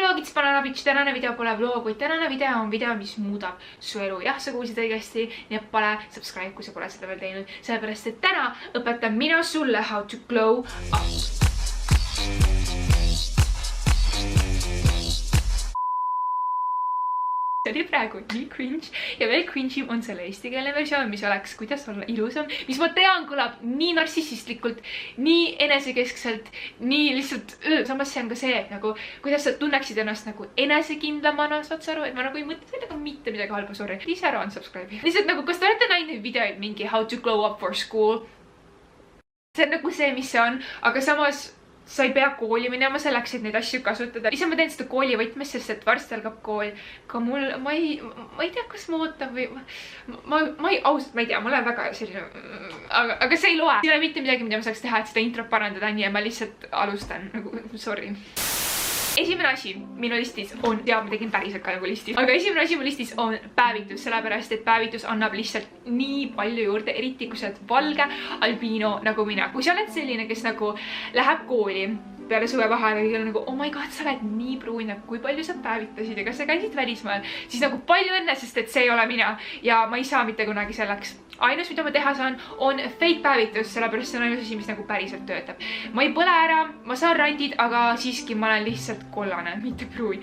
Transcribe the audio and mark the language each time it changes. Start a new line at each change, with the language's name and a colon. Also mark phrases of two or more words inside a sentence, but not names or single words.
English: It's Banana Bitch,
Estonian: tänane video pole vlog, kuid tänane video on video, mis muudab su elu. Jah, sa kuulsid õigesti, nii et pane subscribe, kui sa pole seda veel teinud, sellepärast et täna õpetan mina sulle
English: how to glow up.
Estonian: See oli praegu nii cringe ja veel cringe'im on selle eestikeelne versioon, mis oleks kuidas olla ilusam, mis ma tean kõlab nii narsissistlikult, nii enesekeskselt, nii lihtsalt, samas see on ka see, nagu kuidas sa tunneksid ennast nagu enesekindlamana, saad sa aru, et ma nagu ei mõtle sellega mitte midagi halba, sorry. Ise ära on subscribe. Lihtsalt nagu, kas te olete näinud videoid mingi
English: how to glow up for school?
Estonian: See on nagu see, mis see on, aga samas sa ei pea kooli minema selleks, et neid asju kasutada. Ise ma teen seda kooli võtmes, sest et varsti algab kool. Ka mul, ma ei tea, kas ma ootan või... Ma ei tea, ma olen väga selline... Aga see ei loe. Siin ei ole mitte midagi, mida ma saaks teha, et seda introt parandada, nii ja ma lihtsalt alustan. Nagu, sorry. Esimene asi minu listis on, ja ma tegin päriselt ka nagu listis, aga esimene asi mu listis on päevitus, sellepärast et päevitus annab lihtsalt nii palju juurde, eriti kui sa oled valge albiino nagu mina. Kui sa oled selline, kes nagu läheb kooli peale suvevaheaega ja nagu,
English: oh my god,
Estonian: sa oled nii pruun, kui palju sa päevitasid ja kas sa käisid välismaal, siis nagu palju õnne, sest et see ei ole mina ja ma ei saa mitte kunagi selleks. Ainus, mida ma teha saan, on fake päevitus, sellepärast see on ainus asi, mis nagu päriselt töötab. Ma ei põle ära, ma saan randid, aga siiski ma olen lihtsalt kollane, mitte pruun.